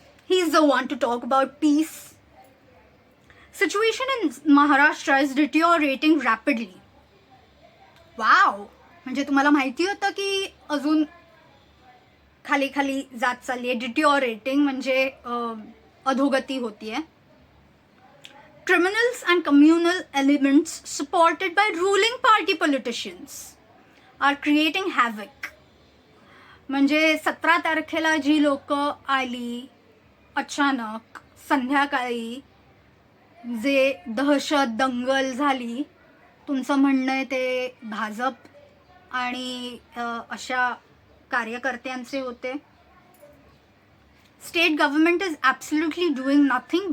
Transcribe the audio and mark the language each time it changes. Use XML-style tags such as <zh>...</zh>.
<en>He is the one to talk about peace. Situation in Maharashtra is deteriorating rapidly.</en> <mr>Wow, म्हणजे तुम्हाला माहिती होतं की अजून खाली खाली जात चालली आहे. डिटिओरेटिंग म्हणजे अधोगती होतीये.</mr> <en>Criminals and communal elements supported by ruling party politicians are creating havoc.</en> <mr>म्हणजे 17 तारखेला जी लोक आली अचानक संध्याकाळी, जे दहशत दंगल झाली, तुमचं म्हणणं आहे ते भाजप आणि अशा कार्यकर्त्यांचे होते.</mr> <en>State government is absolutely doing nothing.</en>